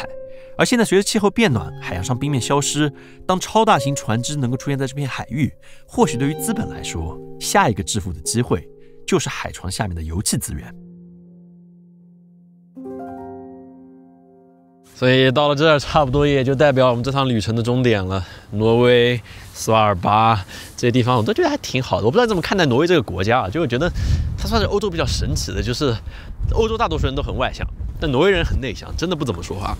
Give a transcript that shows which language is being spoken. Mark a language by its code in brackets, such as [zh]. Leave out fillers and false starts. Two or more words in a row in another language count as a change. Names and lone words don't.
[zh] 而現在，隨着氣候變暖，海洋上冰面消失，當超大型船隻能夠出現在這片海域，或許對於資本來說，下一個致富的機會就是海床下面的油氣資源。所以到了這兒，差不多也就代表我們這趟旅程的終點了。挪威、斯瓦爾巴這些地方，我都覺得還挺好的。我不知道你怎麼看待挪威這個國家啊？就我覺得它算是歐洲比較神奇的，就是歐洲大多數人都很外向，但挪威人很內向，真的不怎麼說話。